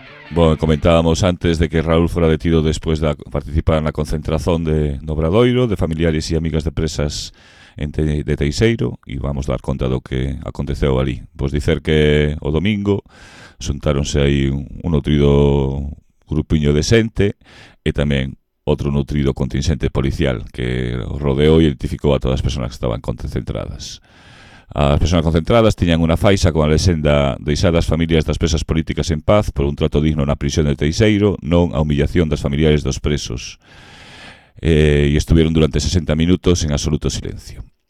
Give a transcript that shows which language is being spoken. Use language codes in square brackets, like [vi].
[es] Bueno, comentábamos antes de que Raúl fuera detido después de participar en la concentración de Obradoiro, de familiares y amigas de presas de Teixeiro, y vamos a dar conta de lo que aconteceu allí. [gl] Pues dicer que o domingo xuntáronse ahí un nutrido grupiño de xente [es] y también otro nutrido contingente policial que rodeó y identificó a todas las personas que estaban concentradas. [gl] As persoas concentradas tiñan unha faixa con a lexenda deixadas familias das presas políticas en paz por un trato digno na prisión de Teixeiro, non a humillación das familiares dos presos. [es] E estuvieron durante 60 minutos en absoluto silencio.